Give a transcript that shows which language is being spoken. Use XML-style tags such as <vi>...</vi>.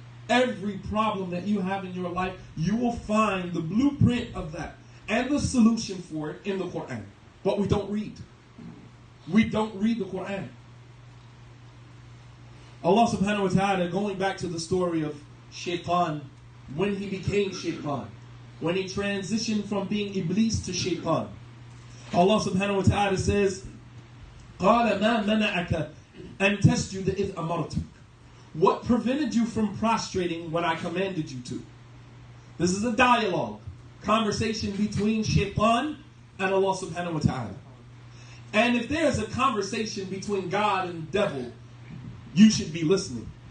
<en>Every problem that you have in your life, you will find the blueprint of that and the solution for it in the Quran. But we don't read. We don't read the Quran. Allah subhanahu wa ta'ala, going back to the story of Shaitan, when he became Shaitan, when he transitioned from being Iblis to Shaitan. Allah subhanahu wa ta'ala says,</en> <ar>قَالَ مَا مَنَعَكَ أَن تَسْجُدَ إِذْ أَمَرْتُكَ.</ar> <en>What prevented you from prostrating when I commanded you to? This is a dialogue, conversation between Shaitan and Allah subhanahu wa ta'ala. And if there's a conversation between God and the devil, you should be listening.</en>